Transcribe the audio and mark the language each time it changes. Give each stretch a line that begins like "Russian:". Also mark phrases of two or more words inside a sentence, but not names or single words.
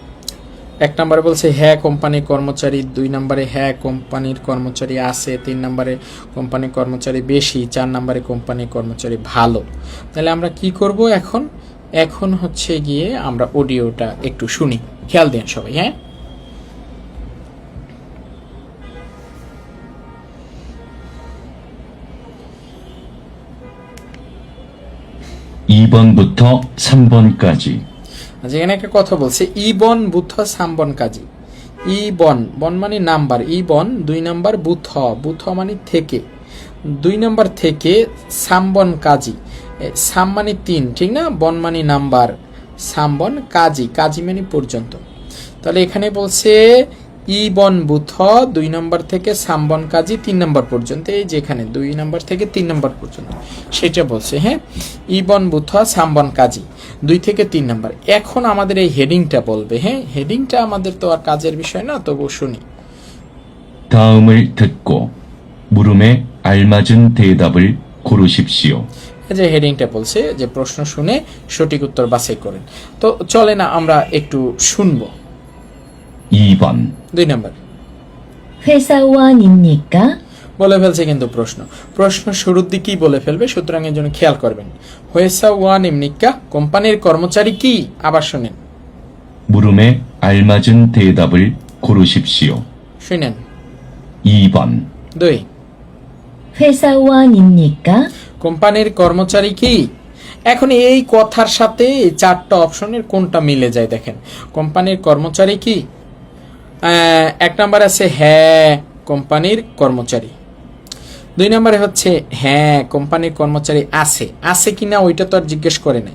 Bangla: দেখেন এক নম্বরে বলছে হ্যাঁ কোম্পানির কর্মচারী, 2 নম্বরে হ্যাঁ কোম্পানির কর্মচারী আছে, 3 নম্বরে কোম্পানির কর্মচারী বেশি, 4 নম্বরে কোম্পানির কর্মচারী ভালো। তাহলে আমরা কি করব এখন? এখন হচ্ছে গিয়ে আমরা অডিওটা একটু শুনি, খেয়াল দেন সবাই। হ্যাঁ,
Korean: (2번부터 3번까지)
Bangla: যেখানে একটা কথা বলছে
Korean: 2번 부터 3번 까지.
Bangla: ইবন, বন মানে নাম্বার, ইবন 2 নাম্বার, বুথ বুথ মানে থেকে, 2 নাম্বার থেকে
Korean: 3번 까지,
Bangla: সাম মানে 3, ঠিক না? বন মানে নাম্বার,
Korean: 3번 까지,
Bangla: কাজী মানে পর্যন্ত। তাহলে এখানে বলছে
Korean: 2번 부터
Bangla: 2 নম্বর থেকে
Korean: 3번 까지
Bangla: 3 নম্বর পর্যন্ত, এই যেখানে 2 নম্বর থেকে 3 নম্বর পর্যন্ত সেটা বলছে। হ্যাঁ,
Korean: 2번 부터 3번 까지
Bangla: 2 থেকে 3 নম্বর। এখন আমাদের এই হেডিংটা বলবে। হ্যাঁ, হেডিংটা আমাদের তো আর কাজের বিষয় না, তবু শুনি।
Korean: 다음을 듣고 물음에 알맞은 대답을 고르십시오.
Bangla: এই যে হেডিংটা বলছে যে প্রশ্ন শুনে সঠিক উত্তর বাছাই করেন। তো চলে না আমরা একটু শুনবো।
Korean: 2번
Bangla: 2 নম্বর
Korean: 회사원입니까?
Bangla: বলে ফেলছে কিন্তু প্রশ্ন শুরুর দিকেই বলে ফেলবে, সুতরাং এর জন্য খেয়াল করবেন।
Korean: 회사 원 입니까,
Bangla: কোম্পানির কর্মচারী কি? আবার শুনেন,
Korean: 물음에 알맞은 대답을 고르십시오.
Bangla: শুনেন।
Korean: 2번
Bangla: 2,
Korean: 회사원입니까?
Bangla: কোম্পানির কর্মচারী কি? এখন এই কথার সাথে এই 4টা অপশনের কোনটা মিলে যায় দেখেন। কোম্পানির কর্মচারী কি? 1 নম্বরে আছে হ্যাঁ কোম্পানির কর্মচারী, 2 নম্বরে হচ্ছে হ্যাঁ কোম্পানির কর্মচারী আছে, আছে কিনা ওইটা তো আর জিজ্ঞেস করে নাই।